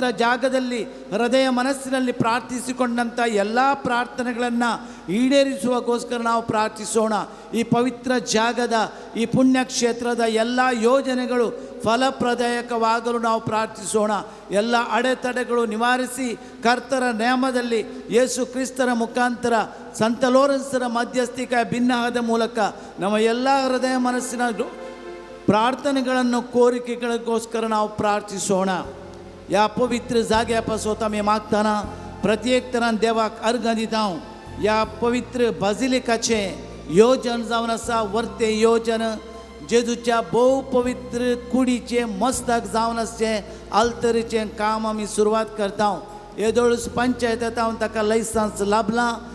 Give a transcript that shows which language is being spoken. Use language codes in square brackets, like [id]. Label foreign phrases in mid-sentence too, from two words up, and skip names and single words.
[kn] ಜಾಗದಲ್ಲಿ ಹೃದಯ ಮನಸ್ಸಿನಲ್ಲಿ ಪ್ರಾರ್ಥಿಸಿಕೊಂಡಂಥ ಎಲ್ಲ ಪ್ರಾರ್ಥನೆಗಳನ್ನು ಈಡೇರಿಸುವಗೋಸ್ಕರ ನಾವು ಪ್ರಾರ್ಥಿಸೋಣ ಈ ಪವಿತ್ರ ಜಾಗದ ಈ ಪುಣ್ಯಕ್ಷೇತ್ರದ ಎಲ್ಲ ಯೋಜನೆಗಳು ಫಲಪ್ರದಾಯಕವಾಗಲು ನಾವು ಪ್ರಾರ್ಥಿಸೋಣ ಎಲ್ಲ ಅಡೆತಡೆಗಳು ನಿವಾರಿಸಿ ಕರ್ತರ ನೇಮದಲ್ಲಿ ಯೇಸು ಕ್ರಿಸ್ತರ ಮುಖಾಂತರ ಸಂತ ಲೋರೆನ್ಸರ ಮಧ್ಯಸ್ಥಿಕೆ ಭಿನ್ನವಾದ ಮೂಲಕ ನಮ್ಮ ಎಲ್ಲ ಹೃದಯ ಮನಸ್ಸಿನ ಪ್ರಾರ್ಥನೆಗಳನ್ನು ಕೋರಿಕೆಗಳಿಗೋಸ್ಕರ ನಾವು ಪ್ರಾರ್ಥಿಸೋಣ [kok] या पवित्र जाग्यापासून आमी मागताना प्रत्येक तरान देवाक अर्घ दिता या पवित्र बाजिलिकाचे योजन जावन आसा वर्ते योजन जेजूच्या भोव पवित्र कुडीचे मस्तक जावन आसचे आल्तरीचें काम आमी सुरवात करता येदोळूस पंचायत हांव ताका लायसन्स लाभलां